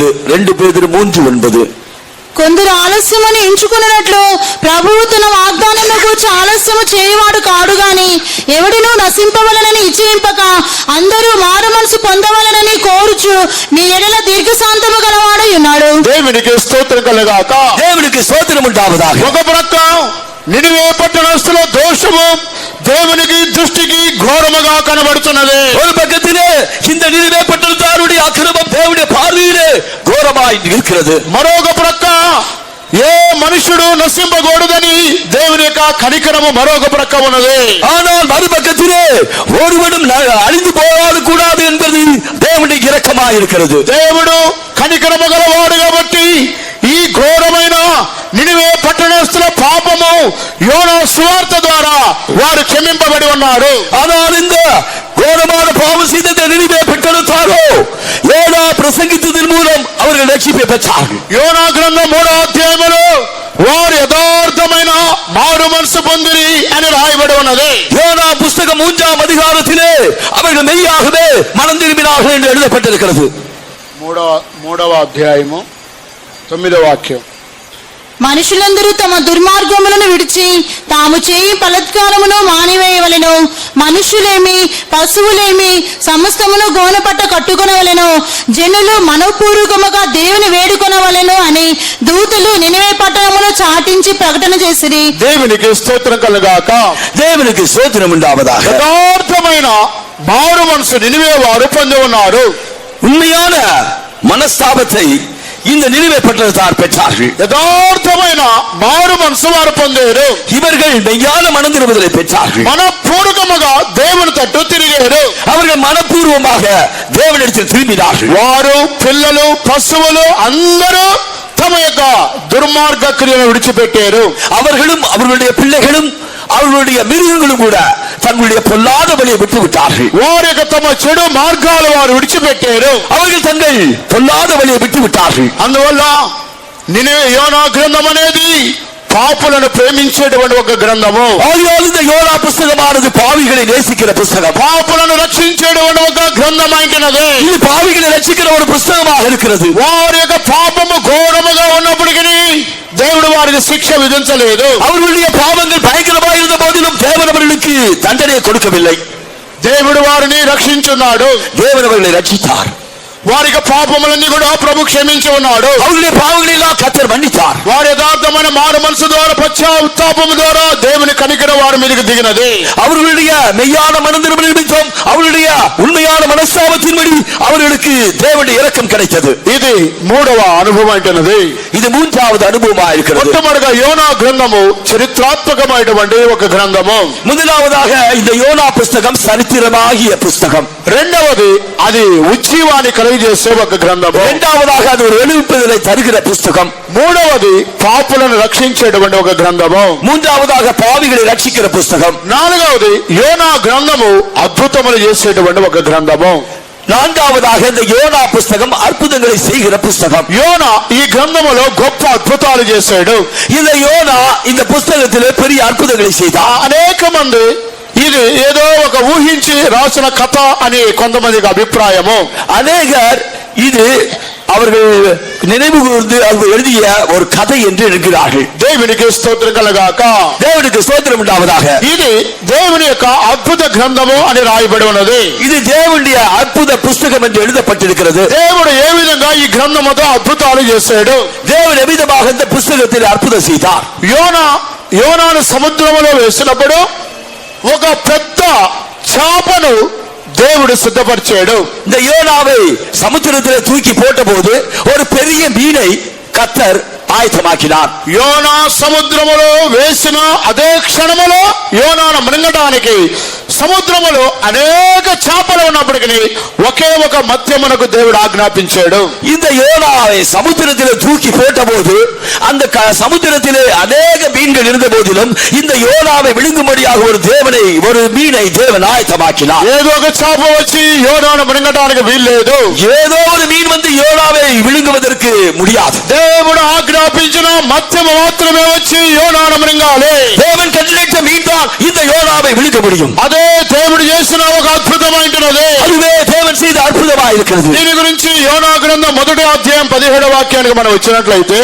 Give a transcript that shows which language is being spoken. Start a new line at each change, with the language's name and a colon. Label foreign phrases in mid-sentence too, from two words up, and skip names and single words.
Tamil: 2 பேதுரு 3:9.
Telugu: కొందరు ఆలస్యమని ఎంచుకున్నట్లు ప్రభువు తన వాగ్దానమును గూర్చి ఆలస్యము చేయవాడు కాడు గాని ఎవడినూ నశింపవలనని ఇచ్చేయింపక అందరూ మారు మనసు పొందవలనని కోరుచు మీ ఎడల దీర్ఘశాంతము గలవాడై ఉన్నాడు. దేవునికి స్తోత్రం కలుగాక.
Tamil: தேவனுக்கு ஸ்தோத்திரம் உண்டாவதாக.
Telugu: ఒక ప్రక్క నినివే పట్టణస్థుల దోషము దేవునికి దృష్టికి ఘోరముగా కనబడుతున్నది.
Tamil: ஒரு பக்கத்திலே இந்த நினிவே பட்டணத்தாருடைய அக்கிரமம் தேவனுடைய பார்வையிலே கோரமாய் இருக்கிறது.
Telugu: మరొక ప్రక్క ఏ మనుషుడు నశింపకూడదని దేవుని యొక్క కనికరము మరొక ప్రక్క ఉన్నది.
Tamil: ஆனால் மறுபக்கத்திலே ஒருவனும் அழிந்து போகாது கூடாது என்பது தேவனுடைய இரக்கமாய் இருக்கிறது.
Telugu: దేవుడు కనికరము గలవాడు కాబట్టి ఈ ఘోరమైన నినివే పట్టణస్థుల పాపము యోనా సువార్త ద్వారా వారు క్షమింపబడి ఉన్నారు.
Tamil: ஆனால் இந்த கோரமான பாவம் செய்த நினைவே பெற்றெடுத்தாரோ யோனா பிரசங்கித்ததன் மூலம் அவர்கள் ரட்சிப்பை பெற்றார்கள்.
Telugu: యోనా గ్రంథం 3వ అధ్యాయములో వారు యథార్థమైన మారు మనసు పొందిరి అని రాయబడి ఉన్నది.
Tamil: யோனா புஸ்தகம் 3ஆம் அதிகாரத்திலே அவர்கள் மெய்யாகவே மனம் திரும்பினார்கள் என்று எழுதப்பட்டிருக்கிறது.
Telugu: మూడవ అధ్యాయము 9వ వాక్యం. మనుషులందరూ తమ దుర్మార్గములను విడిచి తాము చేయి బలాత్కారమును మానివేయవలెను. మనుషులేమి పశువులేమి సమస్తమును గోనపట్ట కట్టుకొనవలెను. జనులు మనఃపూర్వకముగా దేవుని వేడుకొనవలెను అని దూతలు నినివే పట్టణమును చాటించి ప్రకటన చేసిరి. దేవునికి స్తోత్రం కలుగాక.
Tamil: தேவனுக்கு ஸ்தோத்திரம் உண்டாவதாக.
Telugu: యథార్థమైన మారు మనసు నినివే వారు పొంది ఉన్నారు.
Tamil: உண்மையான మనస్తాపத்தை இந்த நினைவே பட்டணத்தார் பெற்றார்கள்.
Telugu: యథార్థమైన మారు మనసు వారు పొందారు.
Tamil: இவர்கள் மெய்யான மனம் திரும்புதலை பெற்றார்கள்.
Telugu: మనపూర్వకముగా దేవుని తట్టు తిరిగారు.
Tamil: அவர்கள் மனப்பூர்வமாக தேவனிடத்தில் திரும்பினார்கள்.
Telugu: వారు పిల్లలు పశువులు అందరూ తమ యొక్క దుర్మార్గ క్రియను విడిచిపెట్టారు.
Tamil: அவர்களும் அவர்களுடைய பிள்ளைகளும் அவர்களுடைய மிருகங்களும் கூட தங்களுடைய பொல்லாத வழியை விட்டு விட்டார்கள்.
Telugu: వారి యొక్క తమ చెడు మార్గాలు వారు విడిచిపెట్టారు.
Tamil: அவர்கள் தங்கள் பொல்லாத வழியை விட்டு விட்டார்கள்.
Telugu: అందువల్ల యోనా గ్రంథం అనేది పాపులను ప్రేమించేటువంటి ఒక గ్రంథము.
Tamil: ஆகையால் இந்த யோனா புஸ்தகமானது பாவிகளை நேசிக்கிற புஸ்தகம்.
Telugu: పాపులను రక్షించేటువంటి ఒక గ్రంథం అయినది.
Tamil: இது பாவிகளை ரட்சிக்கிற ஒரு புஸ்தகமாக இருக்கிறது.
Telugu: వారి యొక్క పాపము ఘోరముగా ఉన్నప్పటికీ దేవుడు వారికి శిక్ష విధించలేదు.
Tamil: அவர்களுடைய பாவங்கள் பயங்கரமாக இருந்த போதிலும் தேவன் அவர்களுக்கு தண்டனை கொடுக்கவில்லை.
Telugu: దేవుడు వారిని రక్షించున్నాడు.
Tamil: தேவன் அவர்களை ரட்சித்தார்.
Telugu: వారి యొక్క పాపములన్నీ కూడా ప్రభు క్షమించి ఉన్నాడు.
Tamil: அவர்களுடைய பாவங்களை எல்லாம் கர்த்தர் மன்னித்தார்.
Telugu: వారి యథార్థమైన మారు మనసు ద్వారా పశ్చాత్తాపము ద్వారా దేవుని కనికర వారి మీదకి దిగినది.
Tamil: அவர்களுடைய மெய்யான மனதிரும்ப நிமித்தம் அவர்களுடைய உண்மையான மனஸ்தாபத்தின்படி அவர்களுக்கு தேவனுடைய இரக்கம் கிடைத்தது.
Telugu: ఇది మూడవ అనుభవం అంటున్నది.
Tamil: இது மூன்றாவது அனுபவமாக இருக்கிறது.
Telugu: మొట్టమొదటిగా యోనా గ్రంథము చరిత్రాత్మకమైనటువంటి ఒక గ్రంథము.
Tamil: முதலாவதாக இந்த யோனா புஸ்தகம் சரித்திரமாகிய புஸ்தகம்.
Telugu: రెండవది అది ఉజ్జీవాన్ని కలిగజేసే ఒక గ్రంథము.
Tamil: இரண்டாவதாக அது ஒரு எழுப்புதலை தருகிற புஸ்தகம்.
Telugu: మూడవది పాపులను రక్షించేటువంటి ఒక గ్రంథము.
Tamil: மூன்றாவதாக பாவிகளை ரட்சிக்கிற புஸ்தகம்.
Telugu: నాలుగవది యోనా గ్రంథము అద్భుతములు చేసేటువంటి ఒక గ్రంథము.
Tamil: நான்காவதாக இந்த யோனா புஸ்தகம் அற்புதங்களை செய்கிற புஸ்தகம்.
Telugu: యోనా ఈ గ్రంథములో గొప్ప అద్భుతాలు చేశాడు.
Tamil: இந்த யோனா இந்த புஸ்தகத்திலே பெரிய அற்புதங்களை செய்தார்.
Telugu: అనేక మంది ఇది ఏదో ఒక ఊహించి రాసిన కథ అని కొంతమందికి అభిప్రాయము.
Tamil: அநேகர் இது அவர்கள் நினைவு கூர்ந்து அவர்கள் எழுதிய ஒரு கதை என்று என்கிறார்கள்.
Telugu: దేవునికి స్తోత్రం కలగాక.
Tamil: தேவனுக்கு ஸ்தோத்திரம் உண்டாவதாக.
Telugu: ఇది దేవుని యొక్క అద్భుత గ్రంథము అని రాయబడి ఉన్నది.
Tamil: இது தேவனுடைய அற்புத புஸ்தகம் என்று எழுதப்பட்டிருக்கிறது.
Telugu: దేవుడు ఏ విధంగా ఈ గ్రంథముతో అద్భుతాలు చేశాడు.
Tamil: தேவன் எவ்விதமாக இந்த புஸ்தகத்தில் அற்புதம் செய்தார்.
Telugu: యోనాను సముద్రములో వేసినప్పుడు ఒక పెద్ద చేపను దేవుడు సిద్ధపరిచాడు.
Tamil: இந்த யோனாவை சமுத்திரத்தில் தூக்கி போட்ட போது ஒரு பெரிய மீனை கர்த்தர் ఆయుధమాకినార్.
Telugu: యోనా సముద్రములో వేసిన అదే క్షణములో యోనాను మృంగడానికి సముద్రములో అనేక చేపలు ఉన్నప్పటికీ ఒకే ఒక మత్స్యమునకు దేవుడు ఆజ్ఞాపించాడు.
Tamil: இந்த யோனாவை சமுத்திரத்தில் தூக்கி போட்ட போது அந்த சமுத்திரத்திலே அநேக மீன்கள் இருந்த போதிலும் இந்த யோனாவை விழுங்கும்படியாக ஒரு மீனை தேவன் ஆயத்தமாக்கினார்.
Telugu: ఏదో ఒక చేప వచ్చి యోనాను మృంగడానికి వీల్లేదు.
Tamil: ஏதோ ஒரு மீன் வந்து யோனாவை விழுங்குவதற்கு முடியாது.
Telugu: దేవుడు ఆజ్ఞాపించిన మత్స్యము మాత్రమే వచ్చి యోనాను మృంగాలి.
Tamil: தேவன் கட்டளையிட்ட மீன் தான் இந்த யோனாவை விழுங்க முடியும்.
Telugu: అదే దేవుడు చేసిన ఒక అద్భుతమైనది.
Tamil: அதுவே தேவன் செய்த அற்புதமாக இருக்கிறது.
Telugu: దీని గురించి యోనా గ్రంథం 1వ అధ్యాయం 17వ వాక్యానికి మనం వచ్చినట్లయితే